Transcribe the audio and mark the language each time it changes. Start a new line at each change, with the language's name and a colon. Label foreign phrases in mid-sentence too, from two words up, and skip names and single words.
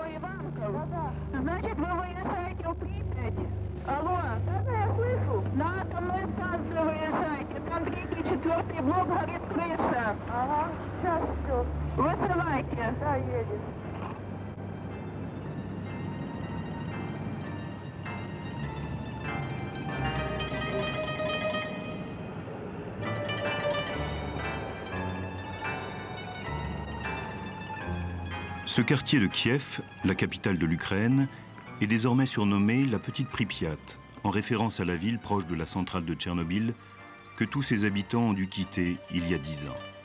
Russian: танков. Значит, вы выезжаете в Припять. Алло. Да, я слышу. На атомную станцию выезжайте. Там 3-4 блок горит крыша. Ага, сейчас все. Высылайте. Да, едет.
French: Ce quartier de Kiev, la capitale de l'Ukraine, est désormais surnommé la Petite Pripyat, en référence à la ville proche de la centrale de Tchernobyl, que tous ses habitants ont dû quitter il y a 10 ans.